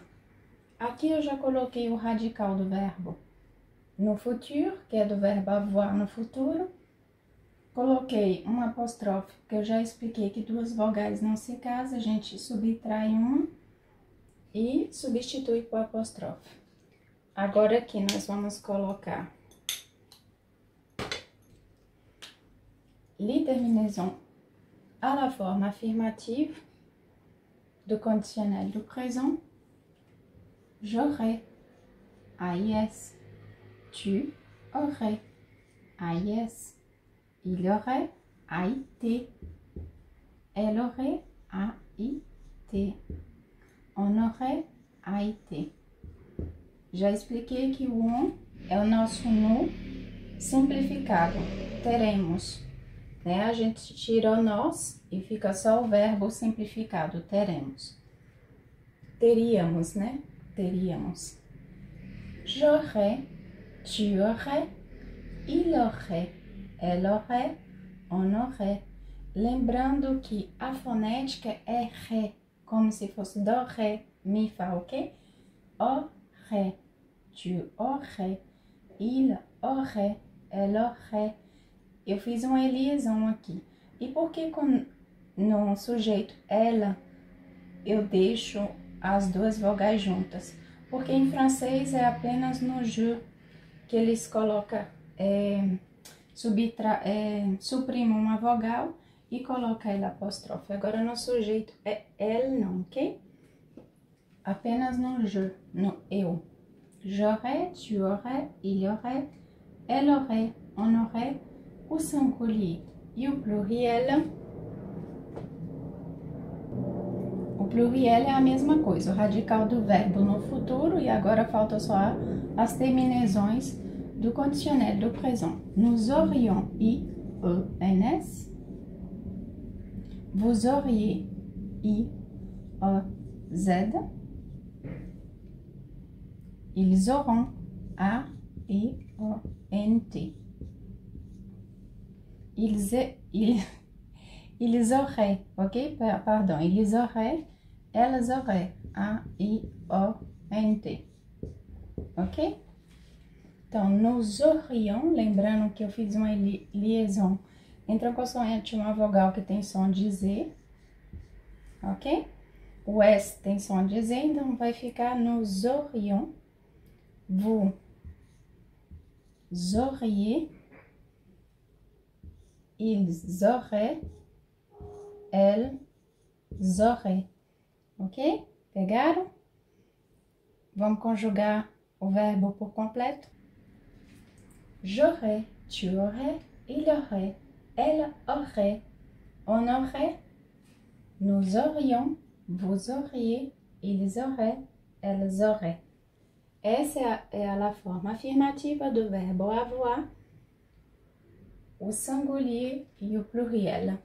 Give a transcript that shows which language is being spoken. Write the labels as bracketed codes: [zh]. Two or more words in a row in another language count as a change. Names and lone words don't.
[pt] Aqui eu já coloquei o radical do verbo no futuro, que é do verbo avoir no futuro. Coloquei um apóstrofe, porque eu já expliquei que duas vogais não se casam, a gente subtrai uma e substitui por apóstrofe. Agora aqui nós vamos colocar [fr] les terminaisons à la forme affirmative do conditionnel du présent. J'aurais, AIS, tu aurais, AIS. Il aurait, AIT. Elle aurait, AIT. On aurait, AIT. [pt] Já expliquei que o on é o nosso no simplificado. Teremos, né? A gente tira o nós e fica só o verbo simplificado. Teremos. Teríamos, né? Teríamos. [fr] J'aurais, tu aurais, il aurait. Elle aurait, on aurait. [pt] Lembrando que a fonética é ré, como se fosse do, ré, mi, fá, ok? [fr] Aurait, tu aurais, il aurait, elle aurait. [pt] Eu fiz uma liaison aqui. E por que no sujeito ela eu deixo as duas vogais juntas? Porque em francês é apenas no je que eles colocam... suprime uma vogal e coloca ela apóstrofe. Agora no sujeito é elle, não, ok? Apenas no je, no eu. [fr] J'aurais, tu aurais, il aurait, elle aurait, on aurait, [pt] o singulier e o pluriel. O pluriel é a mesma coisa, o radical do verbo no futuro, e agora falta só as terminaisões do conditionnel do présent. [fr] Nous aurions, I-E-N-S. Vous auriez, I-E-Z. Ils auront, A-E-O-N-T. Ils auraient, ok? Pardon, ils auraient, elles auraient, A-I-O-N-T. [pt] Ok? Então, [fr] nous aurions, [pt] lembrando que eu fiz uma liaison entre a consoante e uma vogal que tem som de Z, ok? O S tem som de Z, então vai ficar [fr] nous aurions, vous auriez, ils auraient, elles auraient, [pt] ok? Pegaram? Vamos conjugar o verbo por completo. [fr] J'aurais, tu aurais, il aurait, elle aurait, on aurait, nous aurions, vous auriez, ils auraient, elles auraient. [pt] Essa é a forma afirmativa do verbo avoir, o singulier e o pluriel.